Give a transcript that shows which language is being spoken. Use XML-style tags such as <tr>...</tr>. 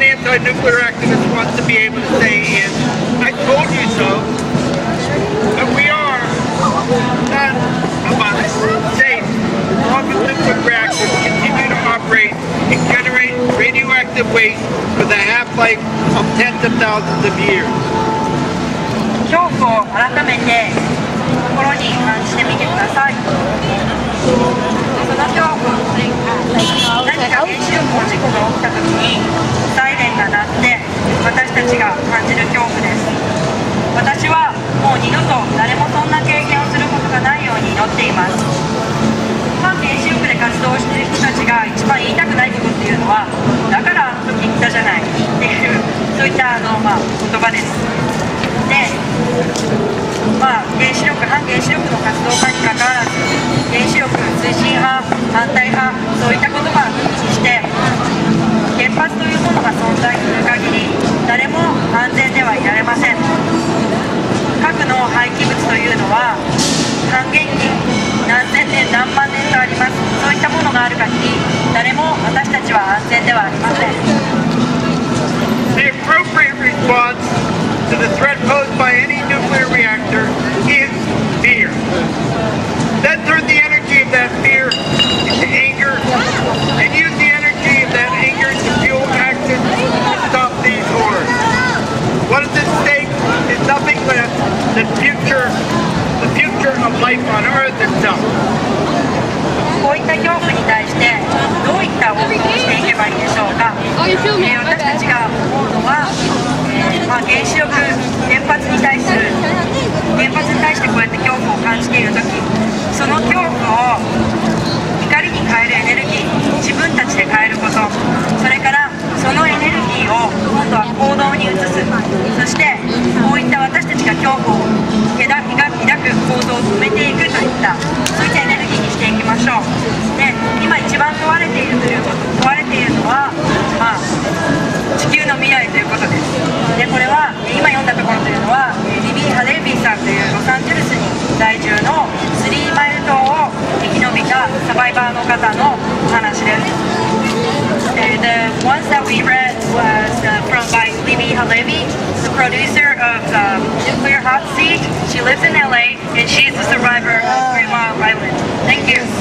<en>anti-nuclear activist wants to be able to say is, I told you so, but we are not about safe as long as nuclear reactors continue to operate and generate radioactive waste for the half-life of tens of thousands of years.</en> <ja>恐怖を改めて心に感じてみてください。その恐怖、何か原子力の事故が起きた時にサイレンが鳴って私たちが感じる恐怖です。私はもう二度と誰もそんな経験をすることがないように祈っています。反原子力で活動している人たちが一番言いたくないことっていうのは、だからあの時言ったじゃないっていうそういった言葉です。で、反原子力の活動家にかかわらず、原子力推進派、反対派、そういったことが抜きにして、原発というものが存在する限り、誰も安全ではいられません。核の廃棄物というのは、半減期、何千年、何万年とあります。そういったものがある限り、誰も私たちは安全ではありません。</ja> <en>The appropriate response to the threat posed by any nuclear reactor is fear. Then turn the energy of that fear into anger and use the energy of that anger to fuel action to stop these horrors. What is at stake is nothing less than the future of life on Earth itself.</en> <ja>こういった恐怖に対してどういった応答をしていけばいいでしょうか。私たちが思うのは、原子力、原発に対してこうやって恐怖を感じているとき、その恐怖を光に変えるエネルギー、自分たちで変えること、それからそのエネルギーを今度は行動に移す、そしてこういった私たちが恐怖を抱く行動を止めていくといったそういったエネルギーにしていきましょう。で、今一番問われているのは、地球の未来ということです。で、これは今読んだところというのはリビー・ハレビーさんというロサンゼルスに在住の3マイル島を生き延びたサバイバーの方の話です。</ja> <en>The ones that we read was by Libbe HaLevy, the producer of Nuclear Hotseat. She lives in LA and she's a survivor of 3 Mile Island. Thank you.</en>